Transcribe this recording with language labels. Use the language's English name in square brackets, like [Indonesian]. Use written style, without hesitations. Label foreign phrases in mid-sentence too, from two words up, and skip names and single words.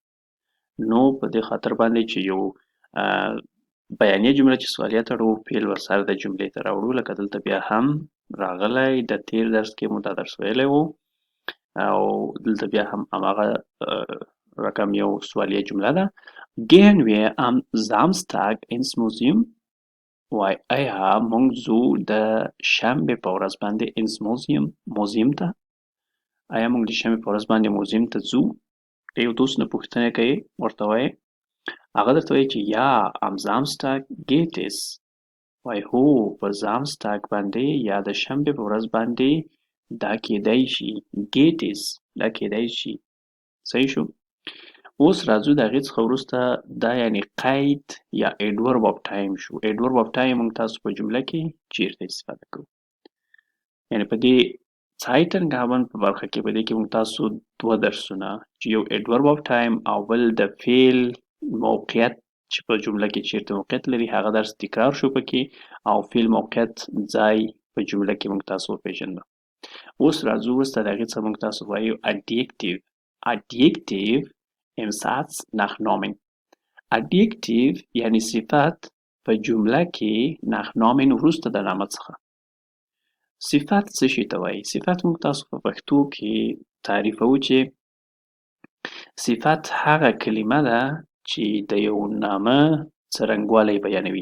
[Pashto] نو په دې خاطر باندې چې یو بیانیه جمله چې سوالیه تړو فعل ور سر د جملې ته راوړو، لکه دلته بیا هم راغلی د تیر درس کې مو دا درس ویلی و او دلته بیا هم هماغه رقم یو سوالیه جمله ده. [German] Gehen wir am Samstag ins Museum؟ [Pashto] وای آیا موږ ځو د شنبې په ورځ باندې [German] ins Museum [Pashto] ته؟ آیا موږ د شنبې په ورځ باندې موزیم ته ځو؟ د یو دوست نه پوښتنه کوي، ورته وایي، هغه درته وایي چې [German] ja am Samstag geht es? [Pashto] وای هو په زامستاګ باندې یا د شنبې په ورځ باندې دا کیدای شي. [German] geht es [Pashto] دا کیدای شي. صحیح شو؟ اوس راځو د هغې څخه وروسته دا یعنې قید یا [English] adverb of time [Pashto] شو. [English] adverb of time [Pashto] موږ تاسو په جمله کې چیرته استفاده کوو؟ یعنې په دې Zeitangaben په برخه کې په دې کې موږ تاسو دوه درسونه چې یو [English] adverb of time [Pashto] او بل د فعل موقعیت چې په جمله کې چیرته موقعیت لري هغه درس تکرار شو پکې او فعل موقعیت ځای په جمله کې موږ تاسو وپېژندو. اوس راځو وروسته د هغې څخه موږ تاسو وایو Adjektiv. [German] Adjektiv im Satz nach Nomen. [Pashto] Adjektiv یعنی صفت په جمله کې [German] nach Nomen [Pashto] وروسته د نامه څخه. صفت څه شي ته وایي؟ صفت موږ تاسو په پښتو کې تعریفوو چې صفت هغه کلمه ده چې د یو نامه څرنګوالی بیانوي.